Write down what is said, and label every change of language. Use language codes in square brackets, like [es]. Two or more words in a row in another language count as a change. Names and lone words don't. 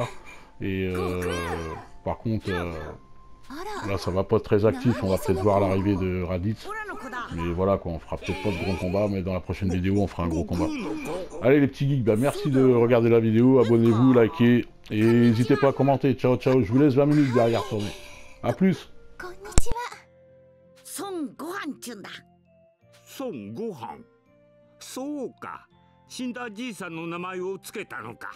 [fr] Et par contre, là ça va pas être très actif, on va peut-être voir l'arrivée de Raditz. Mais voilà quoi, on fera peut-être pas de gros combat, mais dans la prochaine vidéo on fera un gros combat. Allez les petits geeks, bah merci de regarder la vidéo, abonnez-vous, likez, et n'hésitez pas à commenter. [it] Ciao ciao, [fr] je vous laisse 20 minutes derrière tourner. A plus. [ja] 孫悟飯っちゅうんだ。孫悟飯。そうか、死んだじいさんの名前をつけたのか。